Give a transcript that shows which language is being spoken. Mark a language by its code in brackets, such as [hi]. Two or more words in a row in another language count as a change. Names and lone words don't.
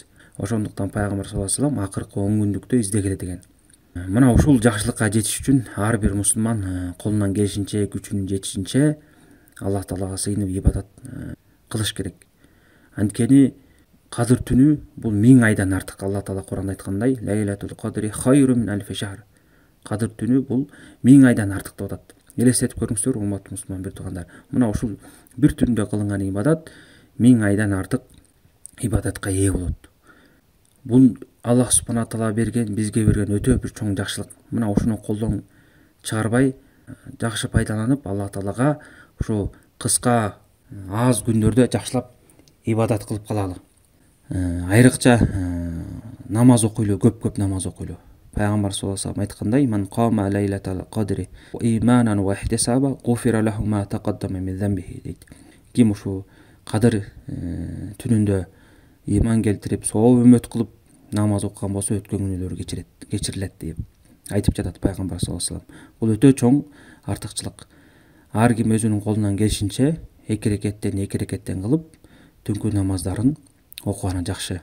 [ky] Ошондуктан Пайгамбар [ar] صلى الله عليه وسلم [ky] акыркы 10 күндүктө издегиле деген. Мына ушул жакшылыкка жетиш үчүн ар бир мусулман колунан келишинче, күчүнүн жетишинче Аллах таалага сыйынып ибадат кылыш керек. Анткени кадыр түнү бул 1000 айдан артык. Аллах таала Куранда айткандай, [ar] ليلة القدر خير من ألف شهر. [ky] Кадыр түнү бул 1000 айдан артык деп атат. Элестетип көрүңүздөр, урматтуу мусулман бир туугандар. Мына ушул бир түндө кылынган ибадат 1000 айдан артык ибадатка ээ болот. Бул Аллах [ar] سبحانه تعالى [ky] бизге берген өтө бир чоң жакшылык. Мына ушуну колдон чыгарбай, жакшы пайдаланып, Аллах таалага ушу кыска аз күндөрдө жакшылап ибадат кылып калалы. Айрыкча намаз окуйлу, көп намаз окуйлу. Пайгамбар [ar] صلى الله عليه وسلم [ky] айткандай, [ar] "من قام ليلة القدر إيمانا واحتسابا غفر له ما تقدم من ذنبه" дейт. [ky] Ким ушу кадыр түнүндө иман келтирип, сооп үмөт кылып намаз окуган болсо, өткөн күнөөлөрү кечирилет деп айтып жатат Пайгамбар [ar] صلى الله عليه وسلم. [ky] Бул өтө чоң артыкчылык. Ар ким өзүнүн колунан келишинче 2 рекеттен кылып, түнкү намаздарын окуганы жакшы.